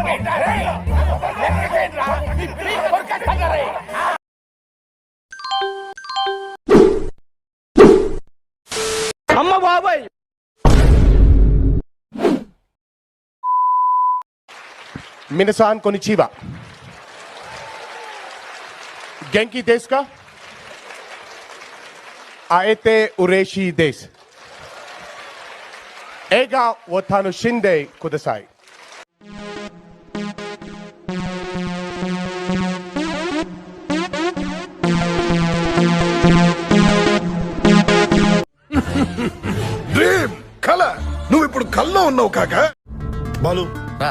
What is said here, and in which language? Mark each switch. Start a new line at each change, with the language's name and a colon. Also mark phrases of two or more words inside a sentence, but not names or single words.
Telugu: అమ్మ బాబాయ్
Japanese: 皆さんこんにちは. 元気ですか? 会えて嬉しいです. 映画を楽しんでください.
Telugu: డ్రీమ్ కళ నువ్వు ఇప్పుడు కల్లో ఉన్నావు కాక. బాలు సార్